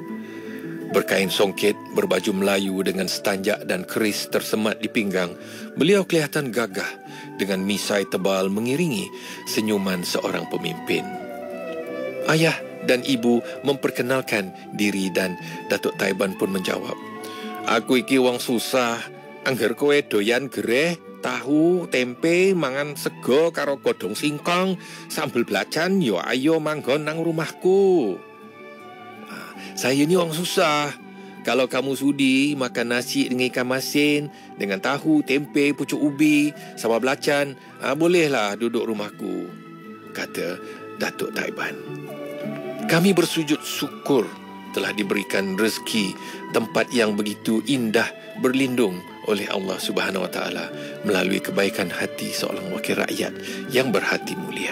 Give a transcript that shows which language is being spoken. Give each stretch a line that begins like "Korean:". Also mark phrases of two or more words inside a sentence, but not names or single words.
Malay: Berkain songket, berbaju Melayu dengan setanjak dan keris tersemat di pinggang, beliau kelihatan gagah dengan misai tebal mengiringi senyuman seorang pemimpin. Ayah dan ibu memperkenalkan diri dan Datuk Taiban pun menjawab,
Javanese: "Aku iki wong susah, angger kowe doyan gereh, tahu, tempe, mangan sego karo godhong singkong, sambel belacan, yo ayo manggon nang rumahku.
Malay: Saya ni orang susah. Kalau kamu sudi makan nasi dengan ikan masin, dengan tahu, tempe, pucuk ubi, sambal belacan, bolehlah duduk rumahku," kata Datuk Taiban. Kami bersujud syukur telah diberikan rezeki tempat yang begitu indah berlindung oleh
Arabic: الله سبحانه وتعالى
Malay: melalui kebaikan hati seorang wakil rakyat yang berhati mulia.